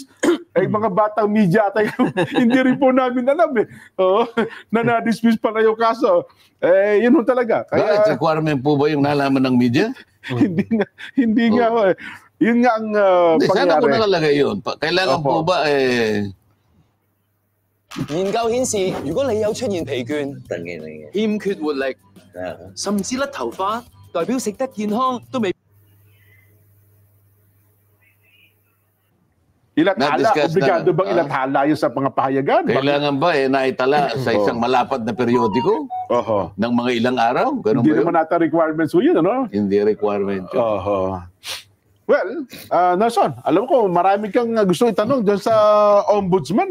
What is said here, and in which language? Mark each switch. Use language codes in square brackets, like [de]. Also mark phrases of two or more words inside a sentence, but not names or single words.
[tl] Mga batang media tayo, hindi rin po namin alam na na-dismiss pala yung kaso. Yun talaga. Bakit? Requirement po ba yung nalaman ng media? Hindi nga. Yun nga ang pangyari. Sana ko nakalagay yun. Kailangan po ba [yue] 研究顯示，如果你有出現疲倦、欠缺活力，甚至甩頭髮，代表食得健康都未。 [tl] Ilathala, obligado bang ilathala yun sa mga pahayagan? Kailangan ba naitala sa isang malapad na periodiko? Ng mga ilang araw? Hindi naman nata requirements mo yun, ano? Hindi requirement yun. Well, Nelson, alam ko marami kang gusto itanong dyan sa ombudsman